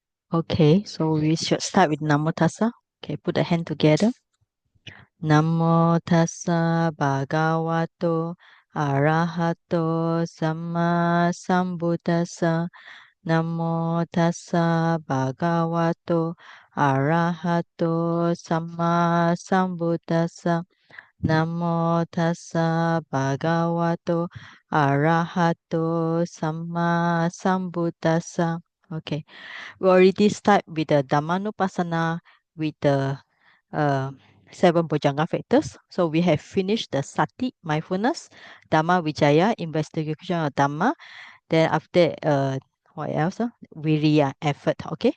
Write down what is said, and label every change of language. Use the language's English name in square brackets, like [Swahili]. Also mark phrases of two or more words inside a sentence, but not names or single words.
[English] Okay, so we should start with [Pali] Namo Tassa. [English] Okay, put the hand together. [Pali] Namo Tassa Bhagavato Arahato Samma Sambuddhassa. Namo Tassa Bhagavato Arahato Samma Sambuddhassa. Namo Tassa Bhagavato Arahato Samma Sambuddhassa. [English] Okay, we already start with the Dhammanupassana with the uh, seven Bojjhanga factors. So we have finished the Sati, mindfulness, [Pali] Dhamma Vijaya, [English] investigation of Dhamma. Then after what else? Viriya, effort. Okay.